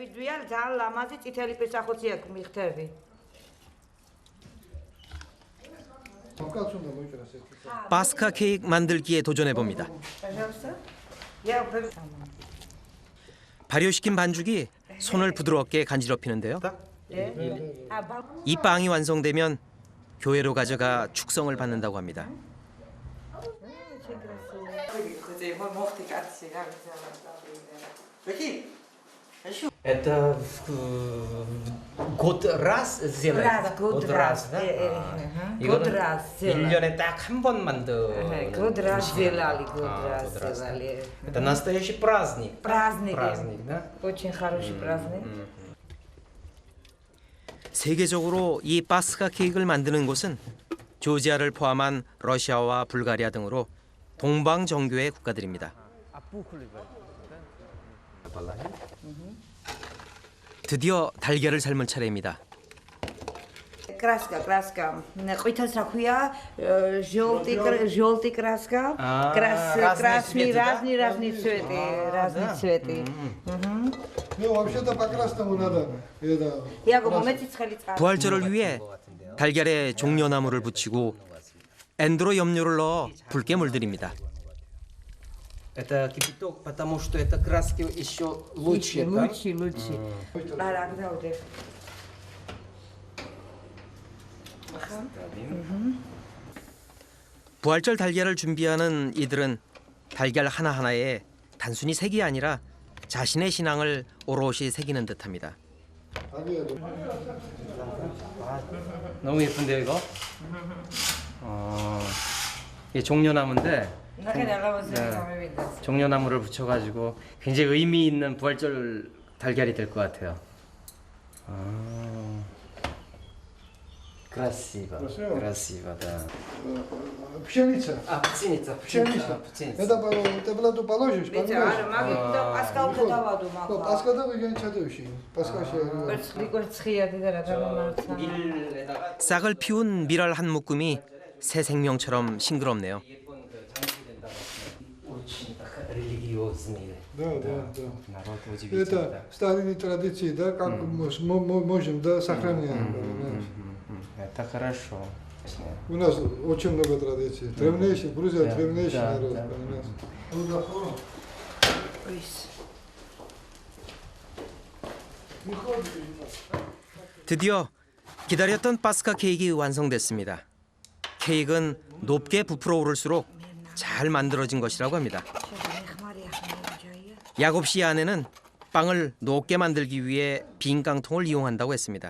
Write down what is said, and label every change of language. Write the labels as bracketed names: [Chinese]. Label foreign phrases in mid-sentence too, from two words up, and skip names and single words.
[Korean] 파스카 케이크 만들기에 도전해 봅니다. 발효시킨 반죽이 손을 부드럽게 간지럽히는데요. 이 빵이 완성되면 교회로 가져가 축성을 받는다고 합니다. [Russian] Это год раз сделать? год раз, да? [Korean] 이거는 [Russian] год раз сделать. [Korean] 1년에 딱 한 번 만든. [Russian] год раз сделали, год раз сделали. Это настоящий праздник. Праздник. Праздник, да? Очень хороший праздник. [Korean] 세계적으로 이 파스카 케이크를 만드는 곳은 조지아를 포함한 러시아와 불가리아 등으로 동방 정교의 국가들입니다. 드디어 달걀을 삶을 차례입니다. [Russian] краска. [Georgian] Ყვითელს რა ქვია? [Russian] желтый краска. Красный, разный цветы. Ну, вообще-то по красному надо. 야고 몸에 찌츠칼이 짜. [Korean] 부활절을 위해 달걀에 종려나무를 붙이고 엔드로 염료를 넣어 붉게 물들입니다. [Russian] Это кипяток, потому что это краски еще лучше. Лучше. [Korean] 부활절 달걀을 준비하는 이들은 달걀 하나하나에 단순히 색이 아니라 자신의 신앙을 오롯이 새기는 듯합니다. 너무 예쁜데요, 이거? 이게 종려나무인데 종려나무를 붙여가지고 굉장히 의미 있는 부활절 달걀이 될 것 같아요. [Russian] Красиво, да. Пшеница. Пшеница. Это теплоту положишь, понимаешь? Паскада выгонять чадовщи. [Korean] 싹을 피운 밀알 한 묶음이 새 생명처럼 싱그럽네요. [Russian] Да. Это старые традиции, да, как можем, да, сохраняем. Это хорошо. У нас очень много традиций. Древнейший, Грузия древнейший народ, понимаешь? [Korean] 드디어 기다렸던 파스카 케이크 완성됐습니다. 케이크는 높게 부풀어 오를수록 잘 만들어진 것이라고 합니다. 야곱 씨의 아내는 빵을 높게 만들기 위해 빈 깡통을 이용한다고 했습니다.